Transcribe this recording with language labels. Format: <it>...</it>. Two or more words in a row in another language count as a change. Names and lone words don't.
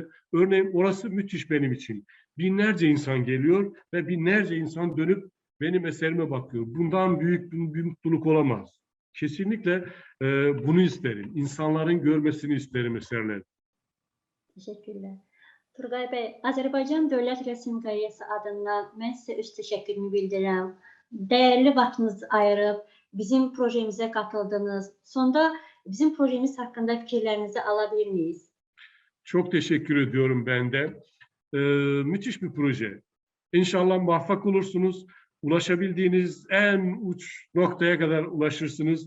<tr>Örneğin orası müthiş benim için. Binlerce insan geliyor ve binlerce insan dönüp benim eserime bakıyor. Bundan büyük bir mutluluk olamaz. Kesinlikle bunu isterim. İnsanların görmesini isterim eserleri. Teşekkürler. Turgay Bey,</tr> <az>Azərbaycan Dövlət Rəsm Qaleriyası adından mən sizə öz təşəkkürümü bildirirəm. Dəyərli vaxtınızı ayırıb bizim projemizə katıldınız.</az> <tr>Sonda bizim projemiz hakkında fikirlerinizi alabilir miyiz? Çok teşekkür ediyorum ben de. Müthiş bir proje. İnşallah muvaffak olursunuz. Ulaşabildiğiniz en uç noktaya kadar ulaşırsınız.</tr>